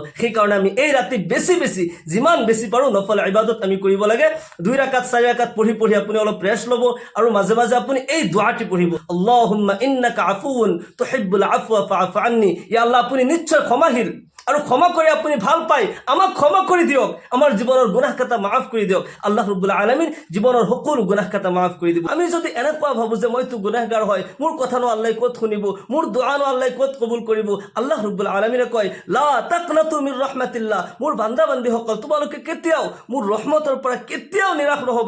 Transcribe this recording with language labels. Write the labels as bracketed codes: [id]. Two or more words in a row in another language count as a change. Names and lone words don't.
[as] সেই কারণে আমি এই রাতি বেশি বেশি যিমান বেশি পাৰোঁ নফল ইবাদত আমি কৰিব লাগে। 2 রাকাত 4 রাকাত পঢ়ি পঢ়ি আপুনি অলপ ৰেষ্ট ল'ব আৰু মাজে মাজে আপুনি এই দোয়াটি পঢ়িব, [ar] اللهم إنك عفو تحب العفو فاعف عني. يا الله, [as] আপুনি নিশ্চয় ক্ষমাশীল আৰু ক্ষমা কৰি আপুনি ভাল পায়, আমাক ক্ষমা কৰি দিয়ক, আমাৰ জীৱনৰ গুনাহ কাটা মাফ কৰি দিয়ক। [ar] الله رب العالمين [as] জীৱনৰ সকলো গুনাহ কাটা মাফ কৰি দিব। আমি যদি এনেকুৱা ভাবো যে মইতো গুনাহগাৰ হয়, মোৰ কথানো আল্লাহ ক'ত শুনিব, মোৰ দুআনো আল্লাহ ক'ত কবুল কৰিব, আল্লাহ ৰাব্বুল আলামিনে কয় [ar] لا تقنطوا من رحمة الله, [as] মোৰ বান্দা বান্দীসকল তোমালোকে কেতিয়াও মোৰ ৰহমতৰ পৰা কেতিয়াও নিৰাশ নহবা।